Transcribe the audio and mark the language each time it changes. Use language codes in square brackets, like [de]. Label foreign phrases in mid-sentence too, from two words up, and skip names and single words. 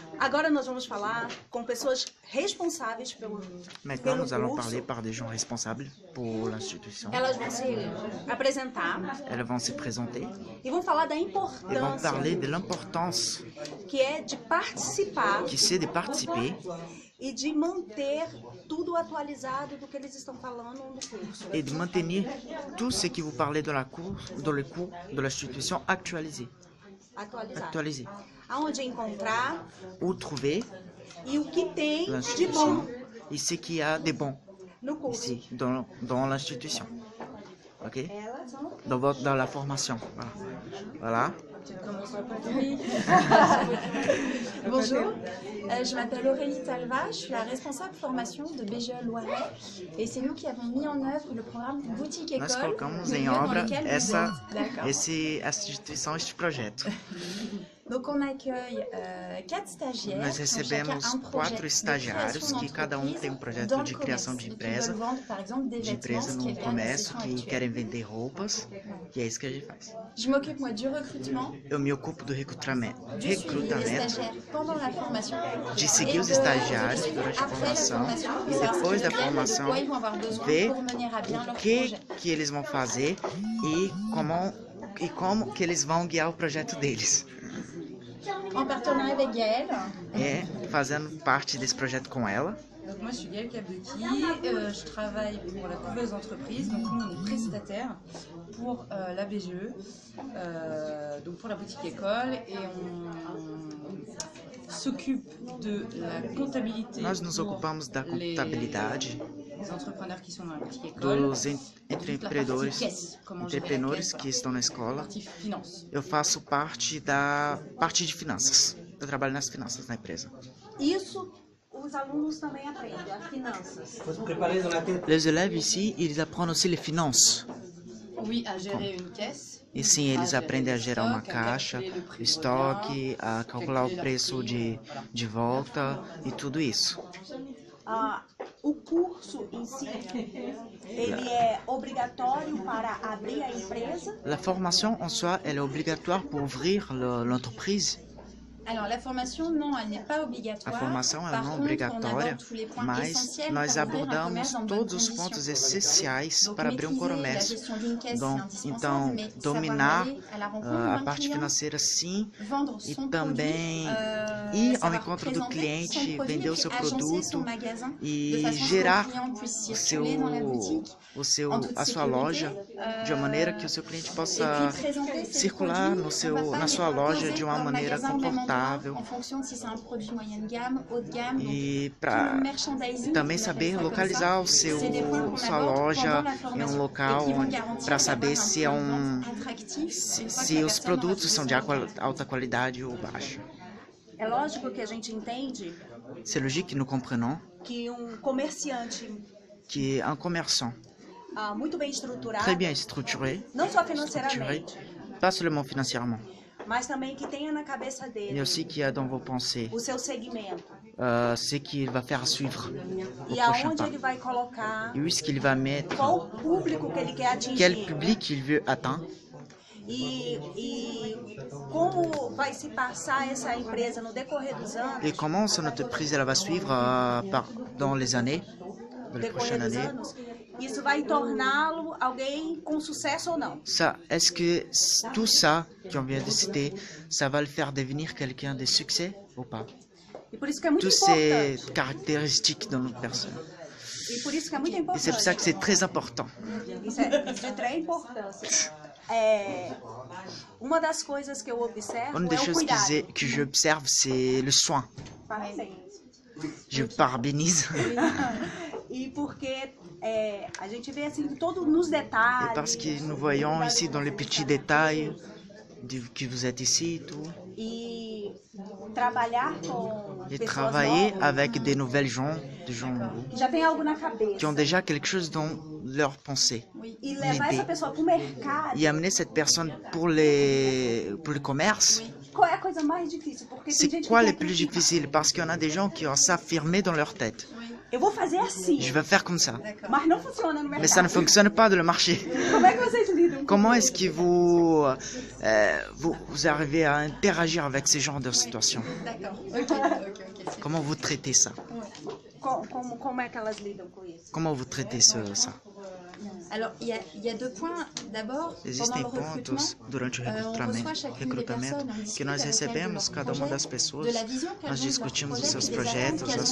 [pt] Agora nós vamos falar com pessoas responsáveis [fr] Maintenant, nous allons [pt] curso. [fr] parler par des gens responsables pour l'institution. [pt] Elas vão se apresentar [fr] Elles vont se présenter [pt] e vão falar da [fr] et vont [pt] importância [fr] parler de l'importance [pt] que é de participar [fr] qui c'est de participer [pt] e de manter tudo atualizado do que eles estão falando no curso. [fr] et de maintenir tout ce qui vous parlez dans le cours de l'institution actualisé. Actualisé. [pt] Aonde encontrar [fr] Où trouver [pt] e o que tem de [fr] l'institution [pt] bom [fr] et ce qu'il y a de bon [pt] no curso. [fr] ici, dans l'institution. Ok? Dans la formation. Voilà. Bonjour, je m'appelle Aurélie Talva, je suis la responsable formation de BGE Loiret et c'est nous qui avons mis en œuvre le programme Boutique [pt] Nós [fr] École. [pt] colocamos em obra [fr] D'accord. [pt] essa instituição, este projeto. [fr] Donc on accueille 4 stagiaires. [pt] Nós [fr] qui ont [pt] recebemos [fr] chacun un projet [pt] 4 [fr] de [pt] estagiários [fr] création [pt] que cada um tem um [fr] d'entreprise [pt] projeto [fr] dans [pt] de [fr] le [pt] criação [fr] commerce, [pt] de [fr] et qui [pt] empresa, [fr] veulent vendre, par exemple, des [pt] de [fr] vêtements, [pt] empresa [fr] ce qui est [pt] no [fr] la [pt] comércio, [fr] situation [pt] que [fr] actuelle. [pt] querem vender roupas, e é isso que a gente faz. [fr] Je m'occupe moi du recrutement, [pt] Eu me ocupo do recrutamento, [fr] du suivi des stagiaires pendant la formation, [pt] de seguir [fr] et [pt] os [fr] de [pt] estagiários [fr] vérifier [pt] durante a [fr] après la [pt] formação [fr] formation, [pt] e [fr] savoir ce [pt] depois [fr] qu'ils [pt] da [fr] veulent faire, [pt] formação [fr] de quoi ils vont avoir besoin [pt] ver [fr] pour mener à bien leur [pt] o que [fr] projet. [pt] eles vão fazer e como que eles vão guiar o projeto deles. [fr] En partenariat avec Gaëlle. [pt] É fazendo parte desse projeto com ela. [fr] Donc moi je suis Gaëlle Cabdeki, je travaille pour la couveuse entreprise, donc nous on est prestataire pour la BGE, donc pour la boutique école et on s'occupe de la comptabilité [pt] Nós nos [fr] pour [pt] ocupamos da [fr] les [pt] contabilidade [fr] entrepreneurs qui sont dans la boutique école, [pt] dos empreendedores que estão na escola. [fr] partie finance. [pt] Eu faço parte da parte de finanças. Eu trabalho nas finanças na empresa. Isso os alunos também aprendem, as finanças. [fr] Les élèves ici, ils apprennent aussi les finances. Oui, à gérer une caisse. [pt] E sim, eles aprendem a gerar uma caixa, o estoque, a calcular o preço de volta e tudo isso. O curso em si, ele é obrigatório para abrir a empresa? [fr] La formation en soi, elle est obligatoire pour ouvrir l'entreprise. Alors la formation, non, elle n'est pas obrigatoire. [pt] A formação ela [fr] Par [pt] não é [fr] contre, [pt] obrigatória, [fr] on aborde tous les points [pt] mas [fr] essentiels [pt] nós [fr] para ouvrir un [pt] abordamos [fr] commerce dans de [pt] todos [fr] bonnes [pt] os pontos [fr] conditions. [pt] essenciais [fr] Donc, [pt] para abrir um [fr] maîtriser la [pt] comércio. [fr] gestion d'une caisse, c'est indispensable, [pt] Então, [fr] mais savoir [pt] dominar [fr] aller à la rencontre [pt] a [fr] d'un [pt] parte [fr] client, [pt] financeira sim, [fr] vendre [pt] e [fr] son [pt] também [fr] produit, [pt] ir ao [fr] savoir [pt] encontro do [fr] présenter [pt] cliente, [fr] son produit, [pt] vender o [fr] et [pt] seu [fr] puis agencer son [pt] produto [fr] magasin de [pt] e [fr] façon [pt] gerar [fr] que o client puisse [pt] o [fr] circuler dans la boutique en toute [pt] a sua [fr] sécurité, [pt] loja de uma maneira que o seu cliente [fr] et [pt] possa [fr] puis présenter ses [pt] circular [fr] produits, [pt] no [fr] on va pas [pt] na [fr] les [pt] sua loja [fr] proposer [pt] de uma [fr] dans le [pt] maneira [fr] magasin au même endroit, [pt] confortável [fr] en fonction de si c'est un produit moyenne gamme, haut de gamme. Donc, [pt] e [fr] tout [pt] para [fr] le merchandising, [pt] também [fr] on [pt] saber [fr] appelle ça [pt] localizar [fr] comme ça, c'est des points qu'on [pt] sua [fr] aborde [pt] loja [fr] pendant la [pt] em [fr] formation, [pt] local [fr] et qui vont garantir [pt] para [fr] d'avoir [pt] saber [fr] un [pt] se é [fr] point de vente attractif, [pt] se [fr] une fois que [pt] se [fr] la [pt] os [fr] personne [pt] produtos [fr] aura [pt] são de [fr] trouvé son [pt] alta qualidade ou baixa. É lógico que a gente entende [fr] C'est logique que nous comprenons [pt] que comerciante [fr] que un commerçant [pt] muito bem estruturado, [fr] très bien structuré, [pt] não só financeiramente, [fr] pas seulement financièrement, [pt] mas também que tenha na cabeça [fr] mais [pt] dele [fr] aussi qui a dans vos pensées [pt] o seu segmento [fr] ce qu'il va faire suivre au [pt] e [fr] prochain [pt] aonde [fr] pas. [pt] ele vai colocar, [fr] Et où est-ce qu'il va mettre, [pt] qual o público que ele quer [fr] quel [pt] atingir [fr] public il veut atteindre [pt] e como vai se passar essa empresa no decorrer dos anos, [fr] et comment son entreprise elle va suivre dans les années, dans les prochaines années. [pt] Isso vai torná-lo alguém com sucesso ou não. [fr] Ça, est-ce que tout ça qu'on vient de citer, ça va le faire devenir quelqu'un de succès ou pas? [pt] E por isso que é muito [fr] Toutes ces [pt] importante. [fr] caractéristiques dans notre personne. [pt] E por isso que é muito [fr] Et c'est pour ça que [pt] importante. [fr] c'est très important. [pt] Isso é de três importância. Uma das coisas que eu observo [fr] Une des [pt] é o [fr] choses [pt] cuidado. [fr] que j'observe, c'est le soin. [pt] Parabéns. [fr] Je parabénise. [pt] E porque a gente vê assim todo nos [fr] Et [pt] detalhes. [fr] parce que nous voyons ici dans les petits détails que vous êtes ici et tout. [pt] E trabalhar com [fr] Et [pt] pessoas [fr] travailler [pt] novas [fr] avec des nouvelles gens, des gens nouveaux, [pt] que já tem algo na cabeça. [fr] qui ont déjà quelque chose dans leur pensée. [pt] E levar [fr] idée. [pt] essa pessoa para o mercado. [fr] Et amener cette personne pour le commerce, [pt] Qual é a coisa mais difícil? Porque tem [fr] c'est [pt] gente [fr] quoi [pt] que [fr] le [pt] quer [fr] plus [pt] criticar. [fr] difficile? Parce qu'il y en a des gens qui ont ça firmé dans leur tête. Oui. [pt] Eu vou fazer assim. [fr] Je vais faire comme ça. D'accord. [pt] Mas não funciona no mercado. [fr] Mais ça ne fonctionne pas dans le marché. [pt] Como é que vocês lidam? [fr] Comment est-ce que vous arrivez à interagir avec ce genre de situation? D'accord. Ok. Comment vous traitez ça? [pt] Como é que elas lidam com isso? [fr] Comment vous traitez ça? Alors, il y a deux points. D'abord, pendant [pt] Existem [fr] le recrutement, [pt] pontos durante o [fr] on reçoit chacune des personnes, on discute [pt] que nós [fr] avec elles de [pt] recebemos [fr] leur [pt] cada uma [fr] projet, [pt] das pessoas, [fr] de la vision qu'elles [pt] nós [fr] ont de leur [pt] discutimos [fr] projet, [pt] os seus [fr] puis des attentes [pt] projetos, [fr] qu'elles